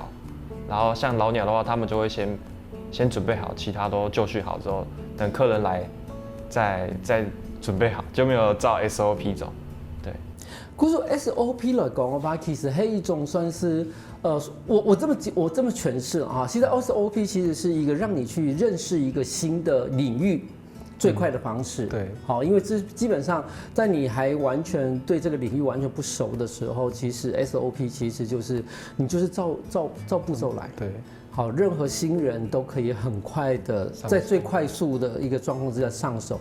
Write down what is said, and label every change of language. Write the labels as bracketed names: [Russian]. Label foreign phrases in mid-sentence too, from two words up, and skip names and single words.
[Chinese] 然後像老鳥的話，他們就會先準備好，其他都就緒好之後，等客人來再準備好，就沒有照 SOP 走。對。故說 SOP 來講的話，其實係一種算是我這麼詮釋啊，其實 SOP 其實是一個讓你去認識一個新的領域。最快的方式，对，好，因为这基本上在你还完全对这个领域完全不熟的时候，其实 SOP 其实就是你就是照步骤来，对，好，任何新人都可以很快的在最快速的一个状况之下上手。